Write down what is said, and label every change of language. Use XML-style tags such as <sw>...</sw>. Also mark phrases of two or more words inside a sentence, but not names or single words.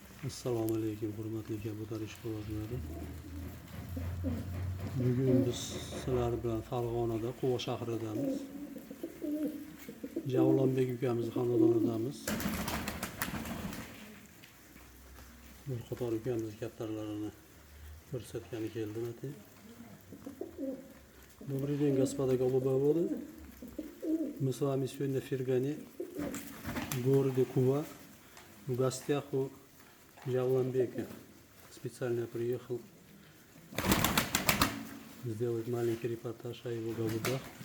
<uz>Assalomu alaykum hurmatli kabutar ishqibozlari. Bugun biz sizlar bilan Farg'onada Quva shahridamiz. Javlonbek ukamiz xonadonidamiz. Bir qator ukamiz kaptarlarini ko'rsatgani keldim ati.</uz> <ru>Добрый день, господа голубоводы. Мы с вами сегодня в Фергане, в городе Кува, в гостях у Javlonbека. Специально приехал сделать маленький репортаж о его голубях.</ru>